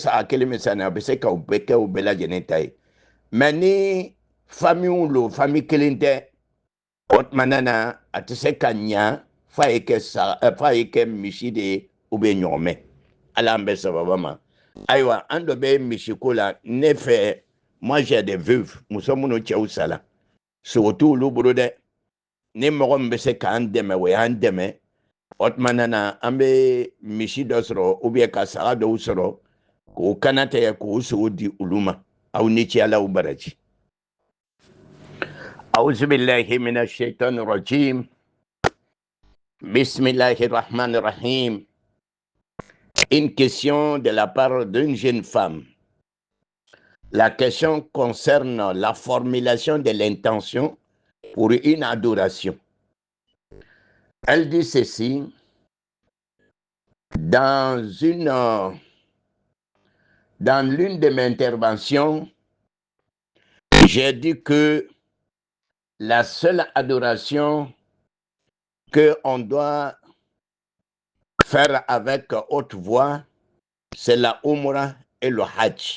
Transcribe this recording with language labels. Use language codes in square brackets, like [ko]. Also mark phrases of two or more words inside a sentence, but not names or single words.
[bm] saga kelen min san a bɛ se ka o bɛɛ kɛ o bɛɛ lajɛlen ta ye mais ni famille lo famille kelen tɛ o tuma na a tɛ se ka ɲa f'a ye kɛ misi de ye [fr] ou bien [bm] ɲɔgɔmɛ ala an bɛ sababa ma ayiwa an dɔ bɛ misiko la ne fɛ [fr] moi j'ai des veuves [bm] muso minnu cɛw sala sogo t'olu bolo dɛ ni mɔgɔ min bɛ se k'an dɛmɛ o y'an dɛmɛ o tuma na an bɛ misi dɔ sɔrɔ [fr] ou bien [bm] ka saga dɔw sɔrɔ k'o kana tigɛ k'o sogo di olu ma aw ni ce ala aw baraji. [ar] أعوذ بالله من الشيطان الرجيم بسم الله الرحمن الرحيم. [fr] Une question de la part d'une jeune femme. La question concerne la formulation de l'intention pour une adoration. Elle dit ceci, dans l'une de mes interventions, j'ai dit que la seule adoration qu'on doit faire avec haute voix, c'est la Umrah et le Hajj.